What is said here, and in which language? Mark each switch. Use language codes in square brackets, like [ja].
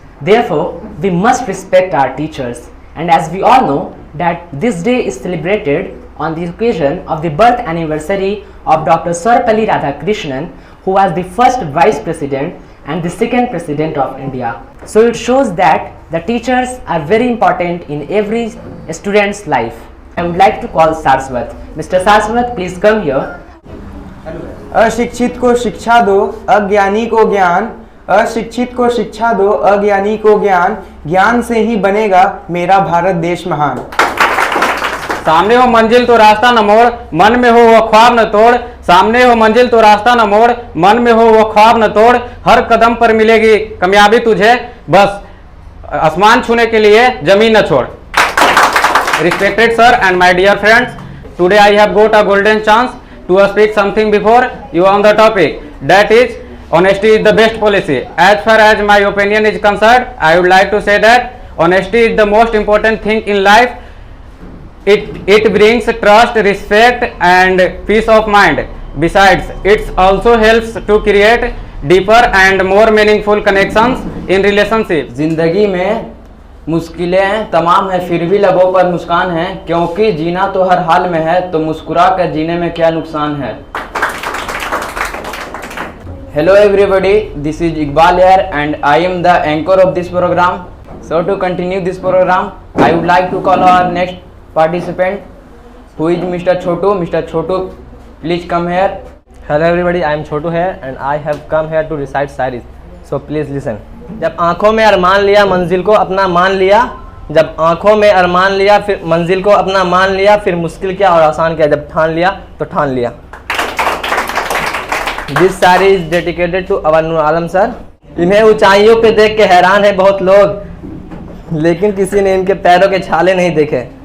[en] Therefore, we must respect our teachers. And as we all know that this day is celebrated on the occasion of the birth anniversary of Dr. Sarvepalli Radhakrishnan, who was the first Vice President and the second President of India. So it shows that the teachers are very important in every student's life. I would like to call Saraswat. Mr. Saraswat, please come here. [hi] अशिक्षित को शिक्षा दो, अज्ञानी को ज्ञान। अशिक्षित को शिक्षा दो, अज्ञानी को ज्ञान। ज्ञान से ही बनेगा मेरा भारत देश महान। सामने हो मंजिल तो रास्ता न मोड़, मन में हो वह ख्वाब न तोड़। सामने हो मंजिल तो रास्ता न मोड़, मन में हो वह ख्वाब न तोड़। हर कदम पर मिलेगी कामयाबी तुझे, बस आसमान छूने के लिए जमीन न छोड़। [en] Respected sir and my dear friends, today I have got a golden chance to speak something before you on the topic, that is honesty is the best policy. As far as my opinion is concerned, I would like to say that honesty is the most important thing in life. It brings trust, respect and peace of mind. Besides, it also helps to create deeper and more meaningful connections in relationships. [hi] जिंदगी में मुश्किलें तमाम है, फिर भी लबों पर मुस्कान है, क्योंकि जीना तो हर हाल में है, तो मुस्कुरा कर जीने में क्या नुकसान है। [en] Hello everybody, this is Iqbal here and I am the anchor of this program. So to continue this program, I would like to call our next participant, who is Mr. Chotu. Mr. Chotu, please come here. Hello everybody, I am Chotu here and I have come here to recite shayari. So please listen. [hi] जब आँखों में अरमान लिया मंजिल को अपना मान लिया, जब आँखों में अरमान लिया फिर मंजिल को अपना मान लिया, फिर मुश्किल क्या और आसान क्या, जब ठान लिया तो ठान लिया। [en] This shayari is dedicated to our Noor Alam sir. [hi] इन्हें ऊंचाइयों पे देख के हैरान है बहुत लोग, लेकिन किसी ने इनके पैरों के छाले नहीं देखे।